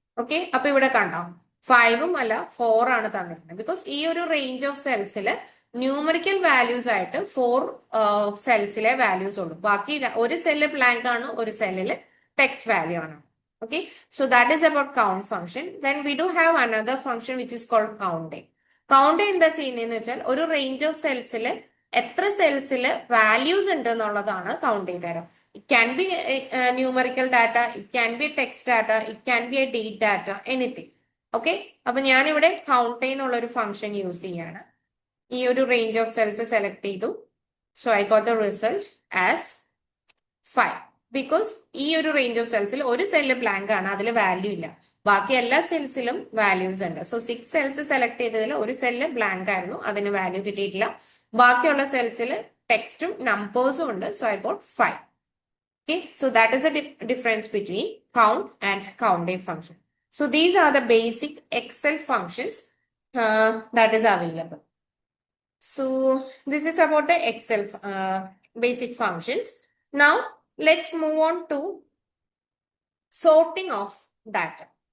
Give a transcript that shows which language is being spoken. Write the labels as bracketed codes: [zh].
[ml] Okay, അപ്പൊ ഇവിടെ കണ്ടോ 5 അല്ല 4 ആണ് തന്നിരിക്കുന്നത്. ബിക്കോസ് ഈ ഒരു റേഞ്ച് ഓഫ് സെൽസിൽ ന്യൂമറിക്കൽ വാല്യൂസ് ആയിട്ട് 4 സെൽസിലെ വാല്യൂസ് ഉള്ളൂ. ബാക്കി ഒരു സെല്ല് ബ്ലാങ്ക് ആണ്, ഒരു സെല്ലിൽ ടെക്സ്റ്റ് വാല്യൂ ആണ്. [en] Okay, so that is about count function. Then we do have another function which is called counting. [ml] Counting എന്താ ചെയ്യുന്നതെന്ന് വെച്ചാൽ ഒരു റേഞ്ച് ഓഫ് സെൽസിൽ എത്ര സെൽസിൽ വാല്യൂസ് ഉണ്ട് എന്നുള്ളതാണ് കൗണ്ട് ചെയ്ത് തരാം. [en] It can be numerical data, it can be text data, it can be a date data, anything. [ml] Okay, അപ്പൊ ഞാനിവിടെ കൗണ്ട് എന്നുള്ള ഒരു ഫംഗ്ഷൻ യൂസ് ചെയ്യാണ്. ഈ ഒരു റേഞ്ച് ഓഫ് സെൽസ് സെലക്ട് ചെയ്തു. [en] So I got the result as 5. [ml] Because ഈ ഒരു റേഞ്ച് ഓഫ് സെൽസിൽ ഒരു സെല്ല് ബ്ലാങ്ക് ആണ്, അതിൽ വാല്യൂ ഇല്ല. ബാക്കി എല്ലാ സെൽസിലും വാല്യൂസ് ഉണ്ട്. സോ 6 സെൽസ് സെലക്ട് ചെയ്തതിൽ ഒരു സെല്ല് ബ്ലാങ്ക് ആയിരുന്നു, അതിന് വാല്യൂ കിട്ടിയിട്ടില്ല. ബാക്കിയുള്ള സെൽസിൽ ടെക്സ്റ്റും നമ്പേഴ്സും ഉണ്ട്. [en] So I got 5. Okay, so that is the difference between count and counting function. So these are the basic Excel functions that is available. So this is about the Excel basic functions. Now let's move on to sorting of data.